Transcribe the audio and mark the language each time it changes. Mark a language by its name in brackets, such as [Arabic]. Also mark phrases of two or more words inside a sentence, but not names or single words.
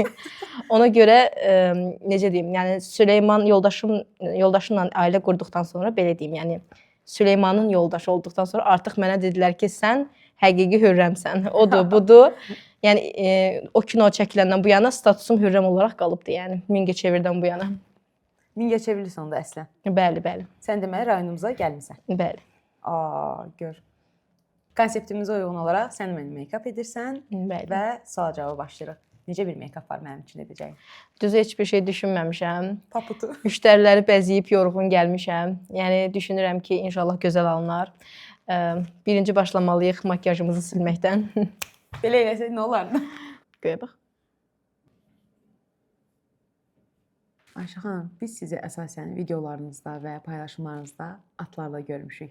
[Azerbaijani] Ona görə necə deyim, yəni Süleyman yoldaşımla ailə qurduqdan sonra belə deyim, yəni Süleymanın yoldaşı olduqdan sonra artıq mənə dedilər ki, sən həqiqi Hürrəmsən. Odur, budur. Yəni o kino çəkiləndən bu yana statusum Hürrəm olaraq qalıbdı, yəni Mingəçevirdən bu yana. Mingəçevirlisən onda əslən. Bəli, bəli. Sən deməli rayonumuza gəlmisən. Bəli. Gör. Konseptimizə uyğun olaraq sən məni make-up edirsən. Bəli. Və sual-cavaba başlayırıq. Necə bir make-up var mənim üçün edəcəyim? Düzü heç bir şey düşünməmişəm. Paputu. Müştəriləri bəzəyib yorğun gəlmişəm. Yəni düşünürəm ki, inşallah gözəl alınar. Birinci başlamalıyıq makyajımızı silməkdən. Belə eləsək nə olardı? Göyə bax. Ayşə xanım, biz sizi əsasən videolarınızda və paylaşımlarınızda atlarla görmüşük.